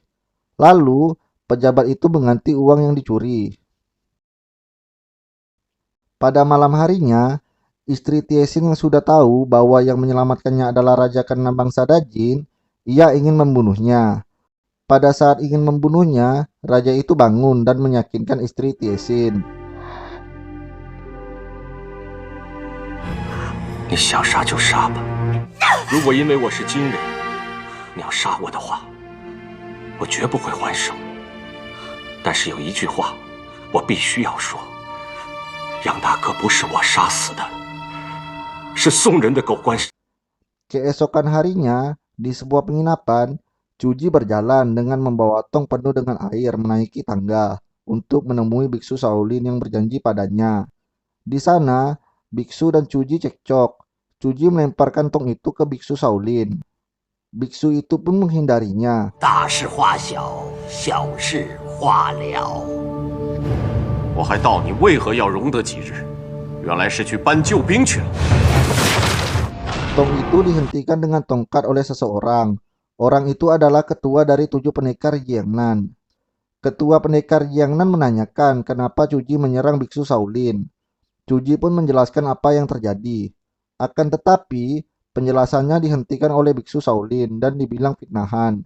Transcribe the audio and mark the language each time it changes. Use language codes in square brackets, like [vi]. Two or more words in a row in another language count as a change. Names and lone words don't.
[id] Lalu, pejabat itu mengganti uang yang dicuri. Pada malam harinya, istri Tiesin yang sudah tahu bahwa yang menyelamatkannya adalah Raja ke-6 bangsa Dajin, ia ingin membunuhnya. Pada saat ingin membunuhnya, raja itu bangun dan meyakinkan istri Tiesin. [zh] 你想杀就杀吧。如果因为我是金人，你要杀我的话，我绝不会还手。但是有一句话，我必须要说：杨大哥不是我杀死的，是宋人的狗官。 [id] Keesokan harinya, di sebuah penginapan, Cuji berjalan dengan membawa tong penuh dengan air menaiki tangga untuk menemui biksu Shaolin yang berjanji padanya. Di sana, biksu dan Cuji cekcok. Cuji melemparkan tong itu ke biksu Shaolin. Biksu itu pun menghindarinya. [zh] 大事化小，小事化了。我还道你为何要容得几日，原来是去搬救兵去了。 [id] Tong itu dihentikan dengan tongkat oleh seseorang. Orang itu adalah ketua dari 7 pendekar Jiangnan. Ketua pendekar Jiangnan menanyakan kenapa Cuji menyerang biksu Shaolin. Cuji pun menjelaskan apa yang terjadi. Akan tetapi, penjelasannya dihentikan oleh biksu Shaolin dan dibilang fitnahan.